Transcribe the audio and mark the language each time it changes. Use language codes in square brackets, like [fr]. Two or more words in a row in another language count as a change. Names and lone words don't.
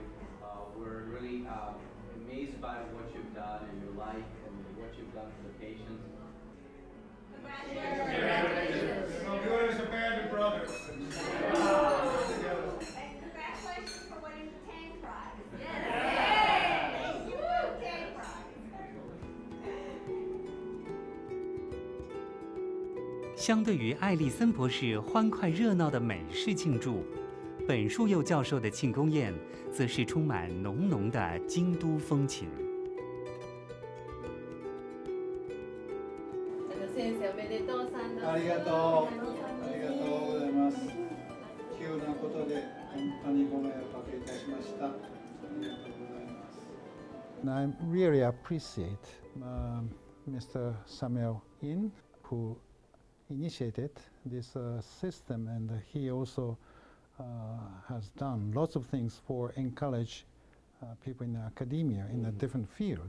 [en] We're really amazed by what you've done in your life and what you've done for the patients. Congratulations. We're good as a band of brothers. And congratulations for winning the tank prize. Yes. You won the tank prize. [zh] 相对于艾利森博士欢快热闹的美式庆祝，本树佑教授的庆功宴则是充满浓浓的京都风情。 [ja] 先生おめでとうさんだ。ありがとう。ありがとうございます。急なことで本当にご迷惑をおかけいたしました。ありがとうございます。 [en] And I really appreciate Mr. Samuel In, who initiated this system, and he also has done lots of things for encourage people in academia in a different field.